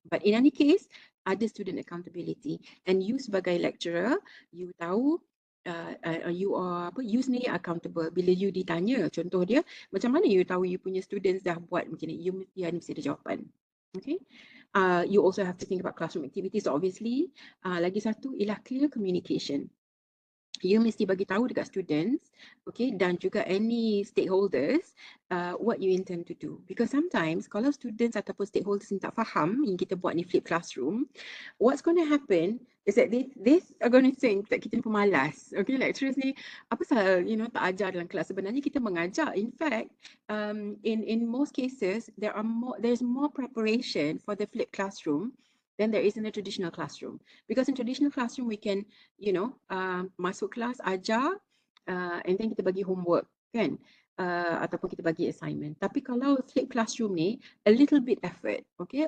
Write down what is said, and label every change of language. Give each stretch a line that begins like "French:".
English: But in any case,
Malay: ada
English: student accountability, and you
Malay: sebagai
English: lecturer, you
Malay: tahu
English: you are you
Malay: sendiri
English: accountable.
Malay: Bila you ditanya, contoh dia, macam mana you tahu you punya students dah buat macam ni, you mesti ada jawapan. Okay.
English: You also have to think about classroom activities, obviously.
Malay: Lagi satu ialah clear communication.
English: You
Malay: mesti bagi tahu dekat
English: students, okay,
Malay: dan juga
English: any stakeholders what you intend to do. Because sometimes
Malay: kalau
English: students
Malay: ataupun
English: stakeholders
Malay: ni tak faham yang kita buat ni
English: flip classroom, what's going to happen is that they are going to think that
Malay: kita ni pemalas. Okay, lecturers ni apa pasal tak ajar dalam kelas. Sebenarnya kita mengajar.
English: In fact, in most cases there's more preparation for the flip classroom than there is in a traditional classroom. Because in traditional classroom, we can,
Malay: masuk kelas, ajar,
English: and then
Malay: kita bagi
English: homework,
Malay: kan? Ataupun kita bagi assignment. Tapi kalau flip classroom ni,
English: a little bit effort,
Malay: okay?